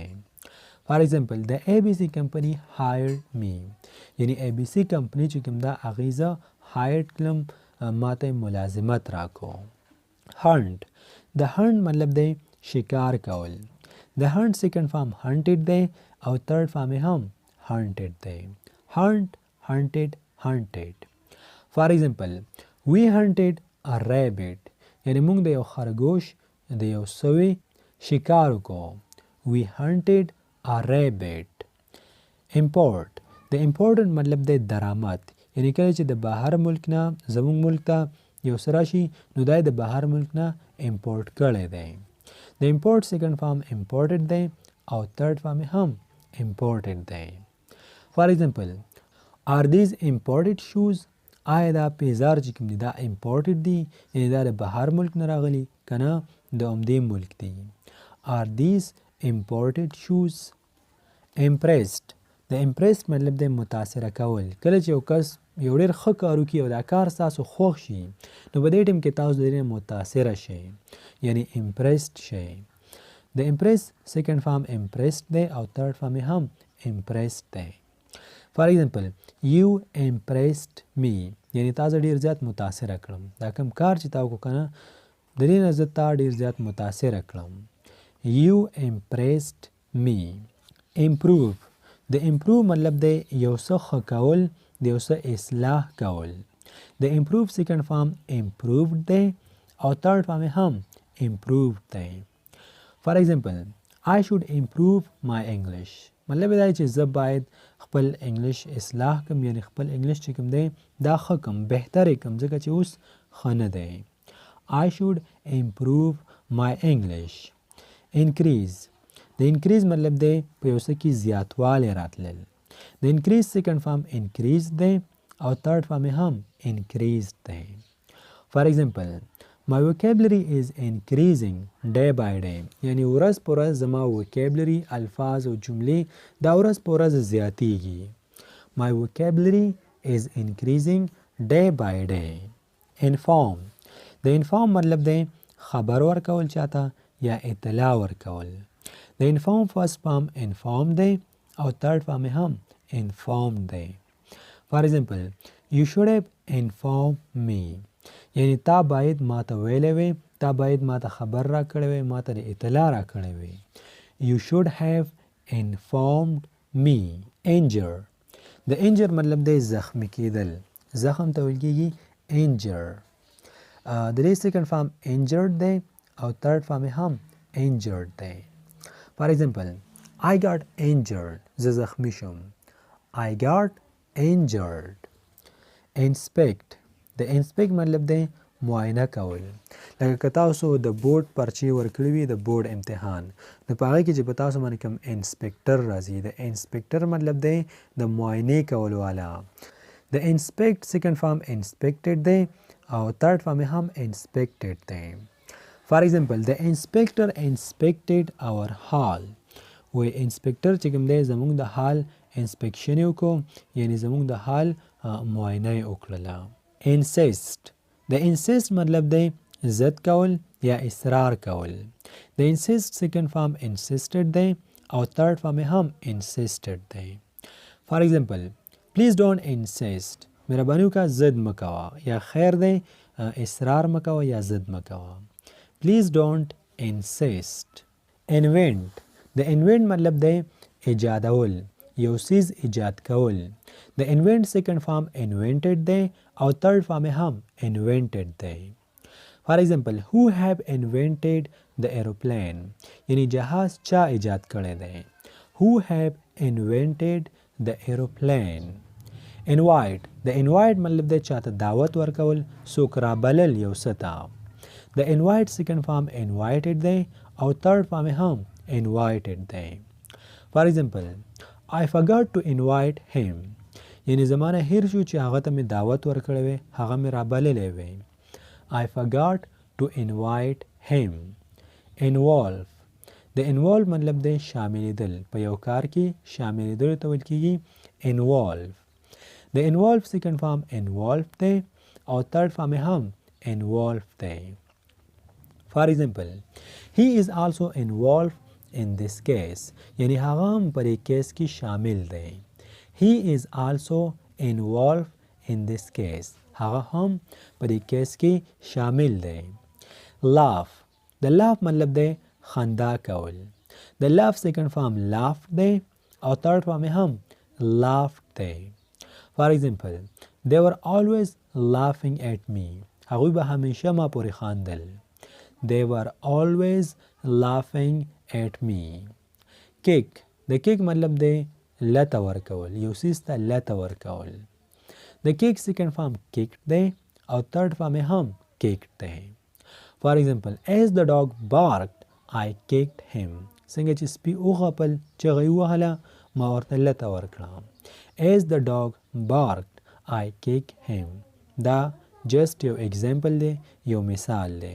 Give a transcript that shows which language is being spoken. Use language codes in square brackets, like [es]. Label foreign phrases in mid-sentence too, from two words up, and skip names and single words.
[en] for example [ps] د ABC کمپنۍ [en] hired me, [ps] یعنی ABC کمپنۍ چې کوم ده هغې زه هایرډ کړم، ما ته ملازمت راکو. هنټ. د هنټ مطلب دی شکار کول. د هنټ [en] second form [ps] هنټډ دی او [en] third form [ps] یې هم هنټډ دی. [en] hunt, hunted, hunted. for example we hunted a rabbit. [ps] یعنی موږ د یو خرګوش د یو سوي شکار وکړو. [en] we hunted a rabbit. import. [ps] د import مطلب دی درآمد، یعنی کله چې د بهر ملک نه زموږ ملک ته یو څه راشي نو دا یې د بهر ملک نه import کړی دی. د import [en] second form [ps] imported دی او [en] third form [ps] یې هم imported دی. [en] for example are these imported shoes. [ps] آیا دا پیزار چې کوم دي دا امپورټډ دي، یعنی دا د بهر ملک نه راغلي که نه د عمدې ملک دي. [en] are these imported shoes. [ps] impressed. د impressed مطلب دی متاثره کول. کله چې یو کس یو ډېر ښه کار وکړي او دا کار ستاسو خوښ شي نو په دې ټیم کې تاسو د دې متاثره شئ، یعنی impressed شئ. د impress [en] second form [ps] impressed دی او [en] third form [ps] یې هم impressed دی. [en] for example you impressed me، [ps] یعنی تا زه ډېر زیات متاثره کړم. دا کوم کار چې تا وکړو که نه د دې نه زه تا ډېر زیات متاثره کړم. [en] you impressed me. improve [ps] د improve مطلب دی یو څه ښه کول د یو څه اصلاح کول. د improve [en] second form [ps] improved دی او [en] third form [ps] یې هم improved دی. [en] for example I should improve my English [ps] مطلب دا چې زه باید خپل انګلیش اصلاح کم یعنی خپل انګلیش چې کوم دی دا ښه کم بهتر کم ځکه چې اوس ښه نه دی. [en] I should improve my English. [ps] increase د increase مطلب دی په یو څه کې زیاتوالی راتلل. د increase [en] second form [ps] increase دی او [en] third form [ps] یې هم increased دی. [en] for example my vocabulary is increasing day by day [ps] یعنی ورځ په ورځ زما vocabulary الفاظ او جملې دا ورځ په ورځ زیاتیږي. [en] my vocabulary is increasing day by day. [ps] inform د inform مطلب دی خبر ورکول چاته یا اطلاع ورکول. د inform [en] first form [ps] inform دی او [en] third form [ps] یې هم informed دی. [en] for example you should have informed me [ps] یعنی تا باید ما ته ویلی وی تا باید ما ته خبر را کړی وی ما ته اطلاع را کړی وی. [en] you should have informed me. [ps] injure د injure مطلب دی زخمی کېدل زخم ته ویل کېږي injure. د دې [en] second form [ps] injured دی او [en] third form [ps] یې هم injured دی. [en] for example I got injured [ps] زه زخمی شم. [en] I got injured. inspect [ps] د inspect مطلب دی معاینه کول. لکه که تاسو د بورډ پرچې ورکړي وي د بورډ امتحان نو په هغې کې چې په تاسو باندې کوم انسپکټر راځي د انسپکټر مطلب دی د معاینې کول والا. د inspect [en] second form [ps] inspected دی او [en] third form [ps] یې هم inspected دی. [en] for example the inspector inspected our hall [ps] وی انسپکټر چې کوم دی زموږ د حال انسپیکشن یې وکړو یعنی زموږ د حال معاینه یې وکړله. insist د insist مطلب دی ضد کول یا اصرار کول. د insist [en] second form [ps] insisted دی او [en] third form [ps] یې هم insisted دی. [en] for example please don't insist [ps] مهرباني وکړه ضد مه کوه یا خیر دی اصرار مه کوه یا ضد مه کوه. [en] please don't insist. invent [ps] د invent مطلب دی ایجادول یو څیز ایجاد کول. د invent [en] second form [ps] invented دی او [en] third form [ps] یې هم invented دی. [en] for example who have invented the aeroplane [ps] یعنی جهاز چا ایجاد کړی دی. [en] who have invented the aeroplane. [ps] invite د invite مطلب دی چاته دعوت ورکول څوک رابلل یو څه ته. د invite [en] second form [ps] invited دی او [en] third form [ps] یې هم invited دی. [en] for example I forgot to invite him [ps] یعنی زمانه هیر شو چې هغه ته مې دعوت ورکړی وی هغه مې رابللی وی. [en] I forgot to invite him. [ps] involve د involve مطلب دی شاملیدل په یو کار کې شاملیدل ته ویل کېږي involve. د involve [en] second form [ps] involved دی او [en] third form [ps] یې هم involved دی. [en] for example he is also involved in this case [ps] یعنی هغه هم په دې کیس کې شامل دی. [en] he is also involved in this case [ps] هغه هم په دې کیس کې شامل دی. laugh د laugh مطلب دی خندا کول. د laugh [en] second form [ps] laugh دی او [en] third form [ps] یې هم laughed دی. [en] for example they were always laughing at me [ps] هغوی به همیشه ما پورې خاندل. [en] they were always laughing at me. [ps] kick د kick مطلب دی لته ورکول یو څیز ته لته ورکول. د kick [en] second form [ps] kicked دی او [en] third form [ps] یې هم kicked دی. [en] for example as the dog barked I kicked him [ps] څنګه چې سپي وغپل چغه یې وهله ما ورته لته ورکړه. [en] as the dog barked I kicked him [ps] دا just یو example دی یو مثال دی.